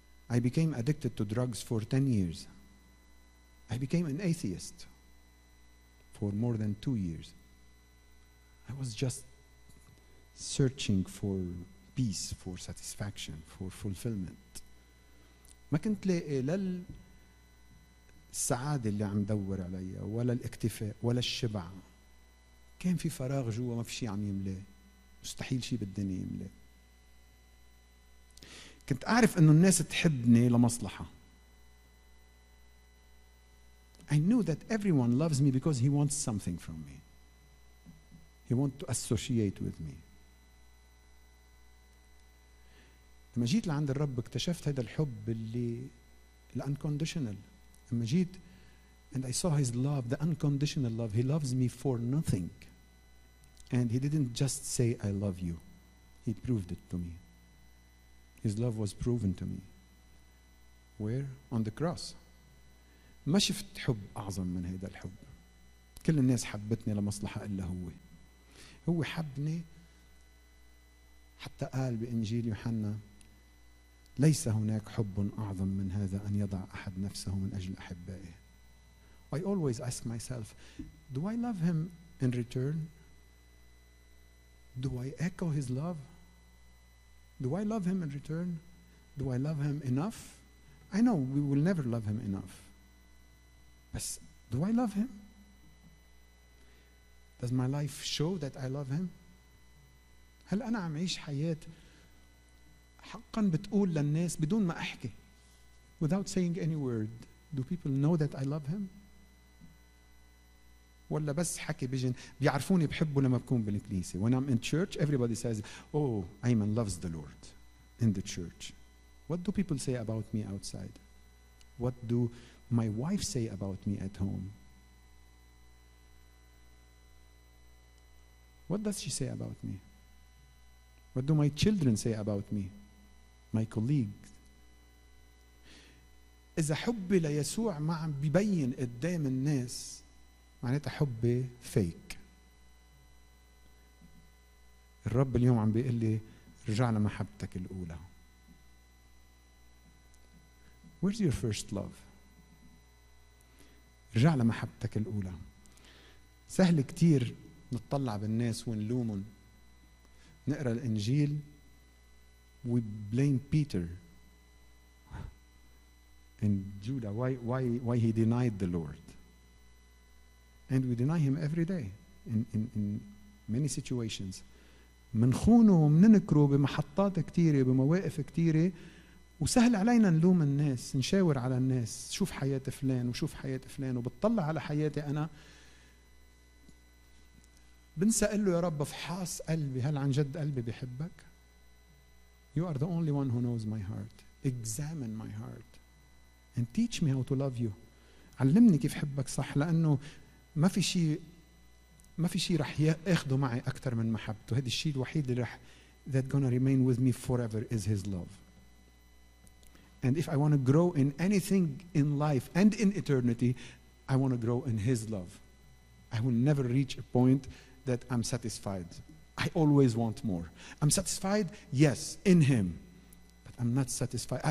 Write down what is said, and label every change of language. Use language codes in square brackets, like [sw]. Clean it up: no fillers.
[en] I became addicted to drugs for 10 years. I became an atheist for more than 2 years. I was just searching for peace, for satisfaction, for fulfillment. [ar] ما كنت لاقي لا السعادة اللي عم دور عليها, ولا الاكتفاء, ولا الشبع. كان في فراغ جوا ما في شيء عم يملاه, مستحيل شيء بالدنيا يملاه. كنت أعرف إنه الناس تحبني لمصلحة. [en] I knew that everyone loves me because he wants something from me. He wants to associate with me. [ar] لما جيت لعند الرب اكتشفت هذا الحب اللي ال unconditional. لما جيت [en] and I saw his love, the unconditional love, he loves me for nothing. And he didn't just say I love you, he proved it to me. His love was proven to me. Where? On the cross. [ar] ما شفت حب أعظم من هذا الحب. كل الناس حبتني لمصلحة إلا هو. هو حبني حتى قال بإنجيل يوحنا, ليس هناك حب أعظم من هذا أن يضع أحد نفسه من أجل أحبائه. [en] I always ask myself, do I love him in return? Do I echo his love? Do I love him in return? Do I love him enough? I know we will never love him enough. But do I love him? Does my life show that I love him? [ar] هل أنا عم عيش حياة حقا بتقول للناس بدون ما أحكي, [en] without saying any word, do people know that I love him? [ar] ولا بس حكي بيجن بيعرفوني بحبه لما بكون بالكنيسة. [en] When I'm in church, everybody says, oh, Ayman loves the Lord in the church. What do people say about me outside? What do my wife say about me at home? What does she say about me? What do my children say about me? My colleagues. [ar] إذا حبي ليسوع ما عم بيبين قدام الناس, معناتها حبي fake. الرب اليوم عم بيقول لي رجع لمحبتك الأولى. [en] Where's your first love? [ar] رجع لمحبتك الأولى. سهل كتير نتطلع بالناس ونلومهم. نقرأ الإنجيل, [en] we blame Peter and Judah, why he denied the Lord. And we deny him every day in many situations. [ar] منخونه ومننكره بمحطات كتيرة, بمواقف كتيرة, وسهل علينا نلوم الناس, نشاور على الناس, شوف حياة فلان وشوف حياة فلان, وبتطلع على حياتي أنا بنسأل له, يا رب افحص قلبي, هل عن جد قلبي بيحبك؟ [en] You are the only one who knows my heart. Examine my heart and teach me how to love you. [ar] علمني كيف حبك صح, لأنه ما في شيء رح ياخده معي أكثر من محبته. هذا الشيء الوحيد اللي رح [en] that gonna remain with me forever is his love. And if I want to grow in anything in life and in eternity, I want to grow in his love. I will never reach a point that I'm satisfied. I always want more. I'm satisfied, yes, in him. But I'm not satisfied.